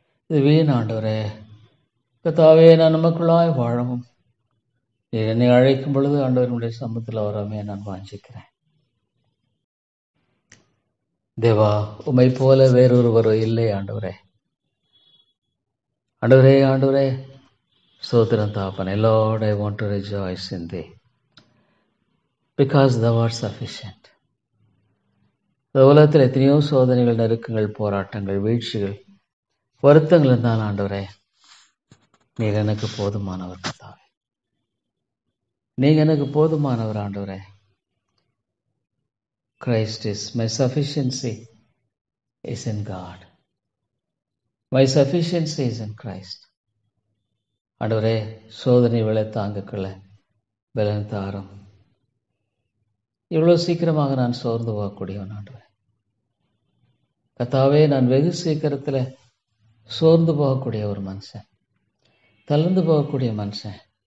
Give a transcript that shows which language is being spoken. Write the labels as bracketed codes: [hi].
[ta] இது வீண் ஆண்டவரே கர்த்தாவே. நான் நமக்குள்ளாய் வாழவும் நீர் என்னை அழைக்கும் பொழுது ஆண்டவருடைய சமூகத்தில் வரமே நான் வாஞ்சிக்கிறேன். தேவா, உம்மை போல வேறொருவர் இல்லை ஆண்டவரே. ஆண்டவரே, ஆண்டவரே, ஸ்தோத்திரம் தாப்பனே. [en] Lord, I want to rejoice in thee because thou art sufficient. [ta] இந்த உலகத்தில் எத்தனையோ சோதனைகள், நெருக்கங்கள், போராட்டங்கள், வீழ்ச்சிகள், வருத்தங்கள் இருந்தால் ஆண்டவரே, நீர் எனக்கு போதுமானவர் கர்த்தாவே. நீங்க எனக்கு போதுமானவர் ஆண்டவரே. [en] Christ is my sufficiency is in God. My sufficiency is in Christ. [ta] ஆண்டவரே, சோதனை விலை தாங்கக்குள்ள பலன் தாரும். இவ்வளோ சீக்கிரமாக நான் சோர்ந்து போகக்கூடியவன் ஆண்டவரே. கர்த்தாவே, நான் வெகு சீக்கிரத்தில் சோர்ந்து போகக்கூடிய ஒரு மனுஷன், தளர்ந்து போகக்கூடிய மனுஷன்.